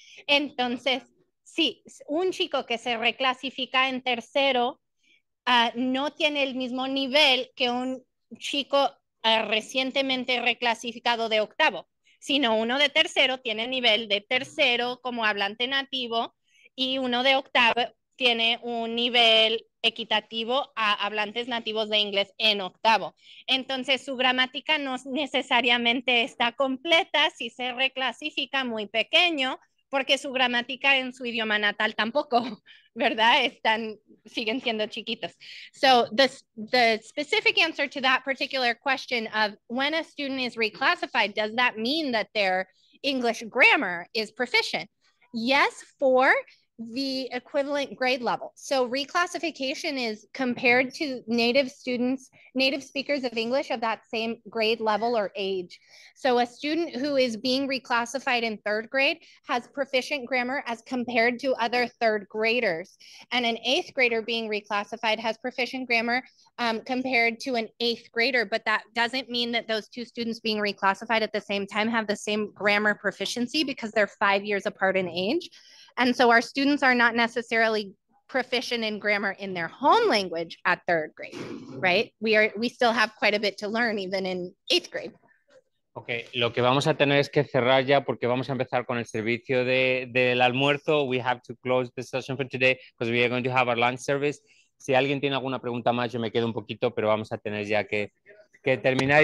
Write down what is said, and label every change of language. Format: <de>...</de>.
<es>Entonces, sí, un chico que se reclasifica en tercero no tiene el mismo nivel que un chico recientemente reclasificado de octavo, sino uno de tercero tiene nivel de tercero como hablante nativo y uno de octavo tiene un nivel equitativo a hablantes nativos de inglés en octavo. Entonces, su gramática no necesariamente está completa si se reclasifica muy pequeño, porque su gramática en su idioma natal tampoco, ¿verdad? Siguen siendo chiquitos.</es> <en>So the specific answer to that particular question of when a student is reclassified, does that mean that their English grammar is proficient? Yes, for the equivalent grade level. So reclassification is compared to native speakers of English of that same grade level or age. So a student who is being reclassified in third grade has proficient grammar as compared to other third graders. And an eighth grader being reclassified has proficient grammar compared to an eighth grader, but that doesn't mean that those two students being reclassified at the same time have the same grammar proficiency because they're 5 years apart in age. And so our students are not necessarily proficient in grammar in their home language at third grade, right? We still have quite a bit to learn even in eighth grade.</en> <es>Ok, lo que vamos a tener es que cerrar ya porque vamos a empezar con el servicio del almuerzo.</es> <en>We have to close the session for today because we are going to have our lunch service.</en> <es>Si alguien tiene alguna pregunta más, yo me quedo un poquito, pero vamos a tener ya que terminar.</es>